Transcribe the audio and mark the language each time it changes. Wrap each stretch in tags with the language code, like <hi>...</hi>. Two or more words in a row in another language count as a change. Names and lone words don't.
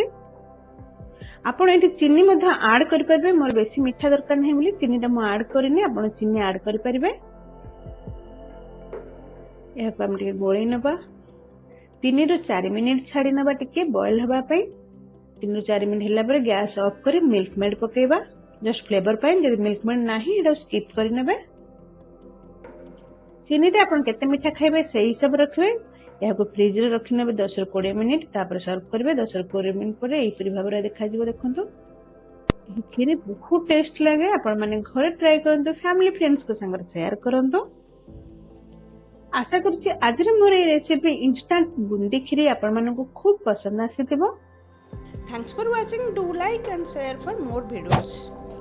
<or>ଆପଣ ଏଠି ଚିନି ମଧ୍ୟ ଆଡ କରି ପାରିବେ। ମୋର ବେଶୀ ମିଠା ଦରକାର ନାହିଁ ବୋଲି ଚିନି ଟା ମୁଁ ଆଡ କରିନି। ଆପଣ ଚିନି ଆଡ କରି ପାରିବେ। ଏହା କୁ ଆମ ଟିକେ ଗୋଳି ନେବା। 3 ରୁ 4 ମିନିଟ ଛାଡି ନେବା ଟିକେ ବଏଲ ହେବା ପାଇଁ। 3 ରୁ 4 ମିନିଟ ହେଲା ପରେ</or> <en>gas off</en> <or>କରି ମିଲ୍କ ମେଡ ପକେଇବା</or> <en>just flavour</en> <or>ପାଇଁ। ଯଦି ମିଲ୍କ ମେଡ ନାହିଁ ଏଇଟା ସ୍କିପ କରି ନେବେ। ଚିନି ଟା ଆପଣ କେତେ ମିଠା ଖାଇବେ ସେହି ସବୁ ରଖିବେ। ଏହା କୁ ଫ୍ରିଜ ରେ ରଖି ନେବେ 10 ରୁ 20 ମିନିଟ। ତାପରେ ସର୍ଭ କରିବେ। 10 ରୁ 20 ମିନିଟ ପରେ ଏପରି ଭାବରେ ଦେଖା ଯିବ। ଦେଖନ୍ତୁ ଏଇ ଖିରି ବହୁତ ଟେଷ୍ଟ ଲାଗେ। ଆପଣ ମାନେ ଘରେ ଟ୍ରାଇ କରନ୍ତୁ।</or> <en>family friends</en> <or>କୁ ସଙ୍ଗ ଶେୟାର କରନ୍ତୁ। ଆଶା କରୁଛି ଆଜି ରେ ମୋର ଏ ରେସିପି ଇନଷ୍ଟାଣ୍ଟ ବୁନ୍ଦି ଖିରି ଆପଣ ମାନେ କୁ ଖୁବ ପସନ୍ଦ ଆସିଥିବ।</or> <en>thanks for watching. do like and share for more videos.</en>